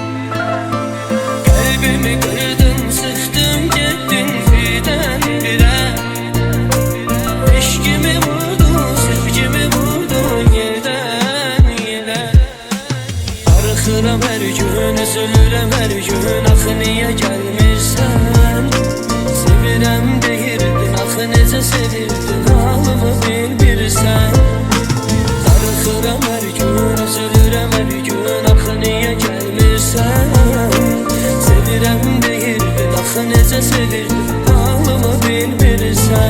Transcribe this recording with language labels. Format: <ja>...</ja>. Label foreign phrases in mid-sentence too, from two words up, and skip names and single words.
<tr>Kalbimi kırdın, sıktın gittin birdenbire. Eşkimi vurdun, sevgimi vurdun yerden yere.</tr> <az>Arıxıram her gün, üzülürəm her gün, axı niyə gəlmirsən? Sevirəm deyirdin, axı necə sevirdin, halımı bilmirsən. Arıxıram her gün, üzülürəm her gün, axı niyə gəlmirsən? Sevirəm deyirdin, axı necə sevirdin, halımı bilmirsən.</az>